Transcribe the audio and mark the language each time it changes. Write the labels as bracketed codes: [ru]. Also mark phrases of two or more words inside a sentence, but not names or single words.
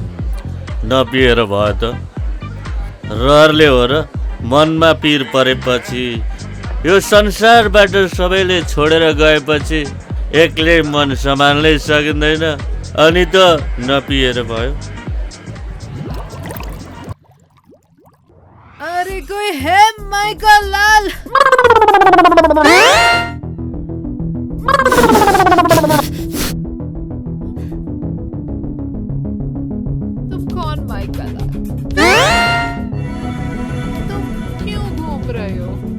[ne] नपिएर भयो त रहरले हो र मनमा पिर परेपछि यो संसारबाट सबैले छोडेर गएपछि एक्लै मन सम्हाल्नै सकिँदैन अनि त नपिएर भयो। [hi] अरे कोई है माइकल लाल? तुम कौन माइकल लाल? तुम क्यों घूम रहे हो?